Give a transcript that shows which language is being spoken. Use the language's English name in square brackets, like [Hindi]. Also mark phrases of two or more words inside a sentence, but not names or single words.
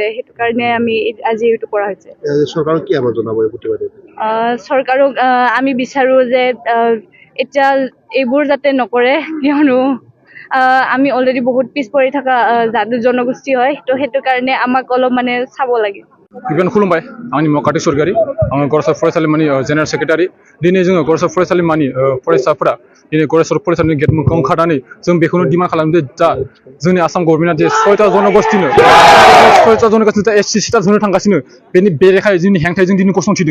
[Assamese] সেইটো কাৰণে আমি আজি এইটো কৰা হৈছে। চৰকাৰক কি আহ্বান জনাব এই প্ৰতিবাদে? চৰকাৰক আমি বিচাৰো যে এতিয়া এইবোৰ যাতে নকৰে, কিয়নো আমি অলৰেডি বহুত পিছ পৰি থকা জনগোষ্ঠী হয়, তো সেইটো কাৰণে আমাক অলপ মানে চাব লাগে। [Bodo] गिबियावनो खुलुमबाय, आंनि मुङा कार्तिक सरगियारि, आङो गरेस्वर फरायसालिमानि [English] general secretary. [Bodo] दिनै जोङो गरेस्वर फरायसालिमानि फरायसाफोरा दिनै गरेस्वर फरायसालिनि गेट मोखाङाव ओंखारनानै जों बेखौनो डिमान्ड खालामदों दा जोंनि आसाम गभर्नमेन्टआ जे 6टा जनगोष्ठीनो [English] ST status [Bodo] होनो थांगासिनो बेनि बेरेखायै जोंनि हेंथायै जों दिनै गसंथिदों।